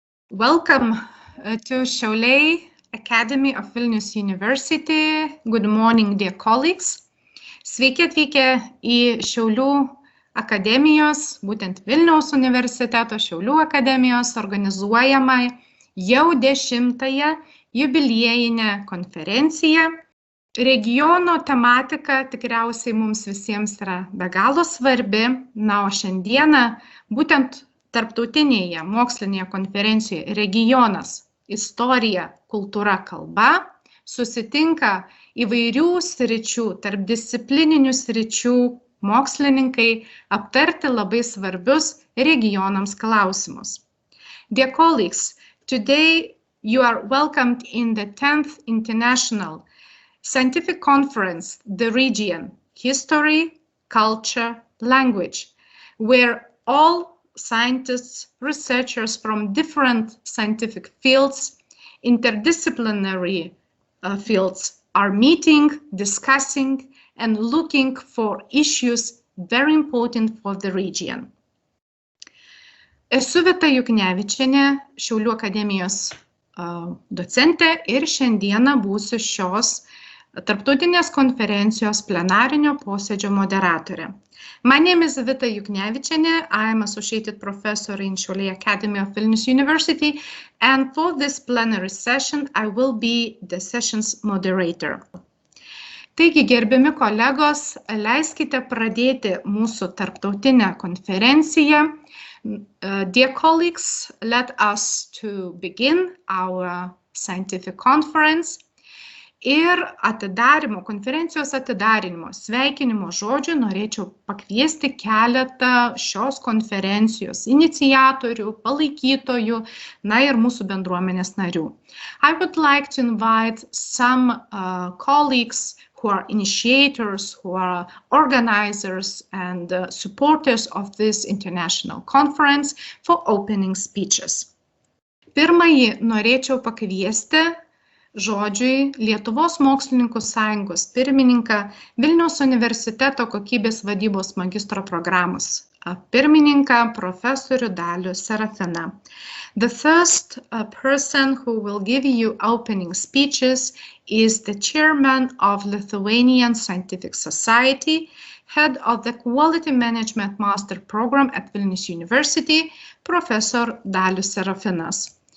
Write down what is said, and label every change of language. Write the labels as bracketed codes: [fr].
[en] Welcome to Šiauliai Academy of Vilnius University. Good morning, dear colleagues. [lt] Sveiki atvykę į Šiaulių akademijos, būtent Vilniaus universiteto Šiaulių akademijos organizuojamą jau 10-ąją jubiliejinę konferenciją. Regiono tematika tikriausiai mums visiems yra be galo svarbi, o šiandieną būtent tarptautinėje mokslinėje konferencijoje Regionas, istorija, kultūra, kalba susitinka įvairių sričių, tarpdisciplininių sričių mokslininkai aptarti labai svarbius regionams klausimus. [en] Dear colleagues, today you are welcomed in the 10th International Scientific Conference, the region, history, culture, language, where all scientists, researchers from different scientific fields, interdisciplinary fields are meeting, discussing, and looking for issues very important for the region. [lt] Esu Vita Juknevičienė, Šiaulių akademijos docentė ir šiandieną būsiu šios tarptautinės konferencijos plenarinio posėdžio moderatorė. [en] My name is Vita Juknevičienė. I am associated professor in Šiauliai Academy of Vilnius University, and for this plenary session, I will be the session's moderator. [lt] Taigi, gerbiami kolegos, leiskite pradėti mūsų tarptautinę konferenciją. [en] Dear colleagues, let us to begin our scientific conference. [lt] Ir konferencijos atidarinimo sveikinimo žodžių norėčiau pakviesti keletą šios konferencijos iniciatorių, palaikytojų, ir mūsų bendruomenės narių. [en] I would like to invite some colleagues who are initiators, who are organizers and supporters of this international conference for opening speeches. [lt] Pirmąjį norėčiau pakviesti žodžiui Lietuvos mokslininkų sąjungos pirmininką Vilniaus universiteto kokybės vadybos magistro programos pirmininką profesorių Dalių Serafiną. [en] The first person who will give you opening speeches is the chairman of Lithuanian Scientific Society, head of the Quality Management Master Program at Vilnius University, Professor Dalius Serafinas.